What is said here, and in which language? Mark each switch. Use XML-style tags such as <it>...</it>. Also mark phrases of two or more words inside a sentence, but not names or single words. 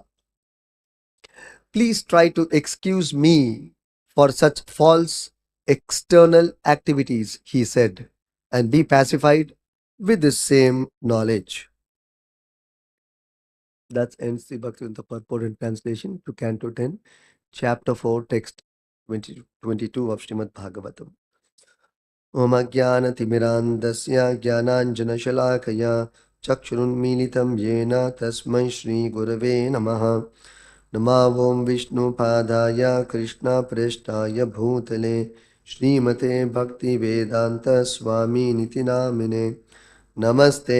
<en>Please try to excuse me for such false external activities, he said, and be pacified with the same knowledge. That ends the Bhaktivedanta purport and translation to Canto 10, Chapter 4, Text 22 of Srimad Bhagavatam.</en> <sa>ॐ अज्ञानतिमिरान्धस्य ज्ञानाञ्जनशलाकया चक्षुरुन्मीलितं येन तस्मै श्री गुरवे नमः. नमावों विष्णुपादाय कृष्णप्रेष्ठाय भूतले श्रीमते भक्तिवेदान्त स्वामिनिति नामिने नमस्ते</sa>